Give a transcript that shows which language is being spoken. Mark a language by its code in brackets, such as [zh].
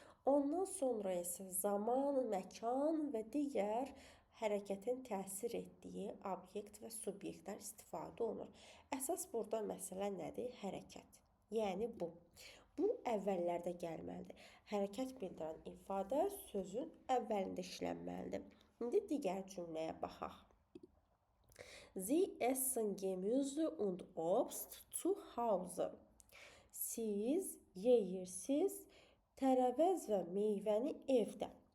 [az] Ondan sonra isə zaman, məkan və digər hərəkətin təsir etdiyi obyekt və subyektlər istifadə olunur. Əsas burada məsələ nədir? Hərəkət. Yəni bu. Bu əvvəllərdə gəlməlidir. Hərəkət bildirən ifadə sözün əvvəlində işlənməlidir. İndi digər cümləyə baxaq. [de] Sie essen Gemüse und Obst zu Hause. [az] Siz yeyirsiniz tərəvəz və meyvəni evdə.